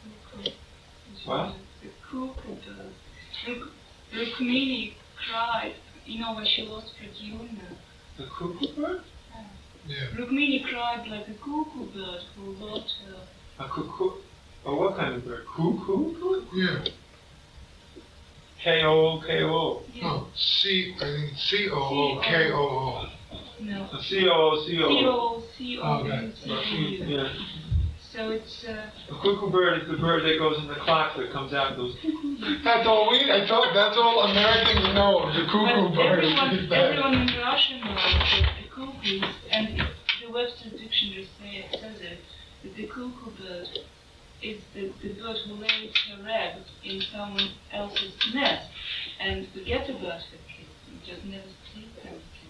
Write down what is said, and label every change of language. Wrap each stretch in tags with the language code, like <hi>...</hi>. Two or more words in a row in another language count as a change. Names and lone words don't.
<en>the cook and Rukmini cried, when she lost Pradyumna. The cuckoo bird? Yeah. Rukmini cried like a cuckoo bird who lost her. A cuckoo? Oh, what kind of bird? Cuckoo? Yeah. K-O-O-K-O. Yeah. Oh, I think C-O-O-K-O-O. No. A C-O-O-C-O. C-O-C-O-U. Yeah. So it's A cuckoo bird is the bird that goes in the clock that comes out and goes. That's all that's all Americans know, the cuckoo but bird. everyone in Russian knows that the cuckoos, and the Webster dictionary says it, that the cuckoo bird is the bird who lays her egg in someone else's nest and forgets about her kids and just never sees them again.</en>